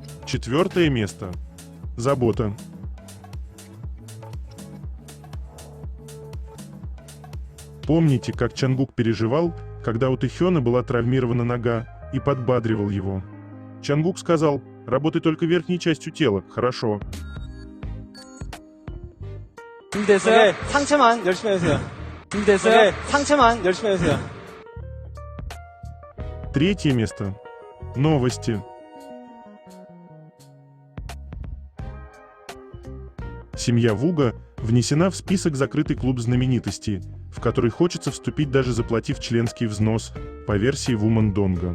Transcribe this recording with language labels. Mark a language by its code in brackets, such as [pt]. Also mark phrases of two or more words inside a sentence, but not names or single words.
[ru] 4 место. Забота. Помните, как Чангук переживал, когда у Тэхёна была травмирована нога, и подбадривал его? Чангук сказал: «Работай только верхней частью тела, хорошо». [ko] 준비됐어요? 상체만 열심히 해주세요. 준비됐어요? 상체만 열심히 해주세요. [ru] 3 место. Новости. Семья Вуга внесена в список «Закрытый клуб знаменитостей», в который хочется вступить, даже заплатив членский взнос, по версии Вумандонга.